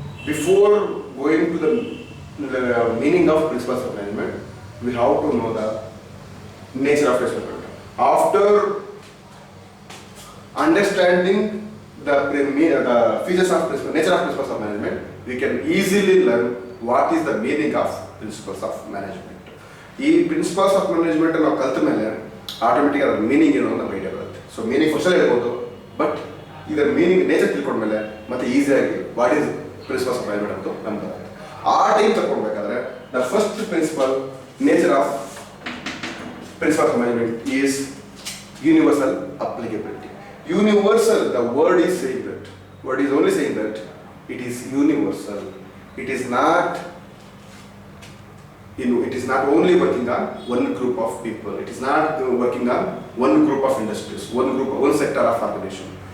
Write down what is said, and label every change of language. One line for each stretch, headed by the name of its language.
English: Before going to the meaning of principles of management, we have to know the nature of management. After understanding the features of nature of principles of management, we can easily learn what is the meaning of principles of management.
Kannada: ಈ principles of management ನಾವು ಕಲ್ತ ಮೇಲೆ automatic ಅದರ meaning ಏನು ಅಂತ idea ಬರುತ್ತೆ. So meaning first ಹೇಳ್ಬೋದು, but ಇದರ ಮೀನಿಂಗ್ ನೇಚರ್ ತಿಳ್ಕೊಂಡ್ಮೇಲೆ ಮತ್ತೆ ಈಸಿಯಾಗಿ
English: what is principles of management
Kannada: ಅಂತ ನಮ್ಗೆ ಬರುತ್ತೆ. ಆ time ತಗೊಂಡ್ಬೇಕಾದ್ರೆ
English: The first principle nature of principle of management is universal applicability. Universal, the word is saying that. Word is only saying that it is universal. It is not only working on one group of people. It is not working on one group of industries, one sector of organization.